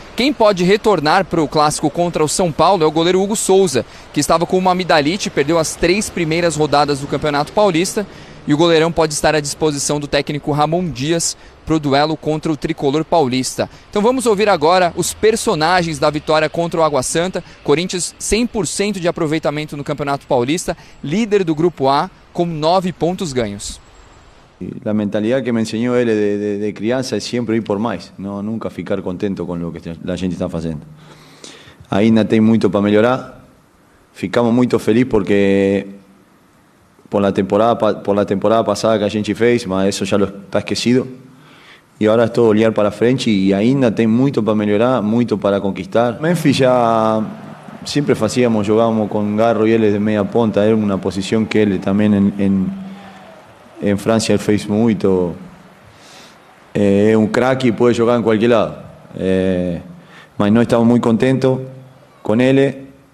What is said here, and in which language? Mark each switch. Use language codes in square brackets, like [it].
[pt] Quem pode retornar para o clássico contra o São Paulo é o goleiro Hugo Souza, que estava com uma amidalite, perdeu as 3 primeiras rodadas do Campeonato Paulista, e o goleirão pode estar à disposição do técnico Ramon Dias para o duelo contra o tricolor paulista. Então vamos ouvir agora os personagens da vitória contra o Água Santa. Corinthians 100% de aproveitamento no Campeonato Paulista, líder do Grupo A, com 9 pontos ganhos. [es] La mentalidad que me enseñó él de crianza es siempre ir por más, no nunca ficar contento con lo que la gente está fazendo. [pt] Ainda tem muito para melhorar. Ficamos muito felizes porque [es] por la temporada pasada [pt] que a gente fez, mas eso já está esquecido. E agora é todo olhar para frente e ainda tem muito para melhorar, muito para conquistar. [es] Memphis já siempre jugábamos con Garro y él de media punta, era una posición que él también en Francia él fez muito. Es un crack y puede jugar en cualquier lado. Mas no estamos muy contentos con él.